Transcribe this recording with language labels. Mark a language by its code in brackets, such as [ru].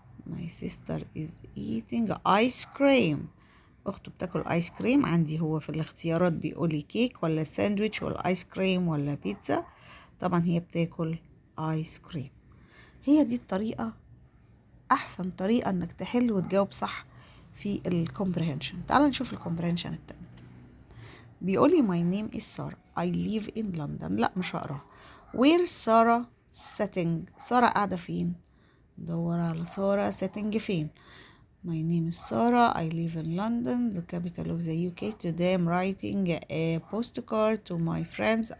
[en] my sister is eating ice cream. [ar] أخته بتاكل آيس كريم. عندي هو في الاختيارات بيقولي كيك ولا ساندويتش ولا آيس كريم ولا بيتزا. طبعا هي بتاكل آيس كريم. هي دي الطريقة، أحسن طريقة إنك تحل وتجاوب صح في الكومبريهنشن. تعال نشوف الكومبريهنشن التاني. بيقولي [en] my name is Sarah. I live in London. [ar] لا مش هقراها. [en] Where Sarah sitting. [ar] سارة قاعدة فين؟ دور على سارة sitting فين. [en] My name is Sarah. I live in London, the capital of the UK. Today I'm writing a postcard to my friends.